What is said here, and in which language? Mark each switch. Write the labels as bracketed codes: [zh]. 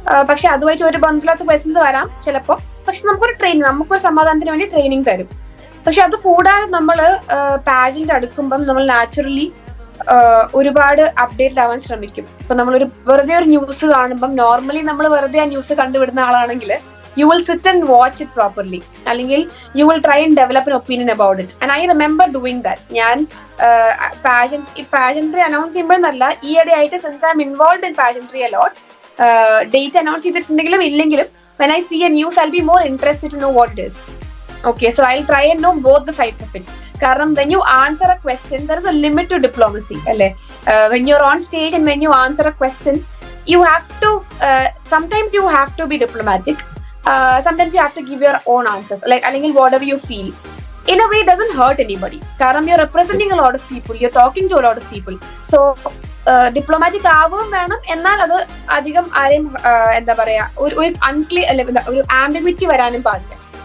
[ml] പക്ഷെ അതുമായിട്ട് ഒരു ബന്ധമില്ലാത്ത ക്വസ്റ്റ്യൻസ് വരാം ചിലപ്പോൾ. പക്ഷെ നമുക്കൊരു സമാധാനത്തിന് വേണ്ടി ട്രെയിനിങ് തരും. പക്ഷെ അത് കൂടാതെ നമ്മൾ പാജന്റ് അടുക്കുമ്പം നമ്മൾ നാച്ചുറലി ഒരുപാട് അപ്ഡേറ്റഡ് ആവാൻ ശ്രമിക്കും. ഇപ്പൊ നമ്മളൊരു വെറുതെ ഒരു ന്യൂസ് കാണുമ്പം നോർമലി നമ്മൾ വെറുതെ ആ ന്യൂസ് കണ്ടുവിടുന്ന ആളാണെങ്കിൽ [en] you will sit and watch it properly. [ml] അല്ലെങ്കിൽ [en] you will try and develop an opinion about it. And I remember doing that. [ml] ഞാൻ pageantry announce ചെയ്യുമ്പോൾ നല്ല ഈയിടെ ആയിട്ട് [en] since I'm involved in pageantry a lot, [ml] date announce ചെയ്തിട്ടുണ്ടെങ്കിലും ഇല്ലെങ്കിലും [en] when I see a news I'll be more interested to know what it is. Okay, so I'll try and know both the sides of it. [ml] കാരണം [en] when you answer a question there is a limit to diplomacy [ml] അല്ലേ? [en] When you're on stage and when you answer a question you have to sometimes you have to be diplomatic. Sometimes you have to give your own answers, like [ml] അല്ലെങ്കിൽ [en] whatever you feel. In a way it doesn't hurt anybody. [ml] കാരണം [en] you're representing a lot of people, you're talking to a lot of people. So [ml] diplomatic ആവുകയും വേണം, എന്നാൽ അത് അധികം ആരെയും എന്താ പറയാ ഒരു അൺക്ലിയർ അല്ല, ഒരു ആംബിഗ്വിറ്റി വരാനും പാടില്ല.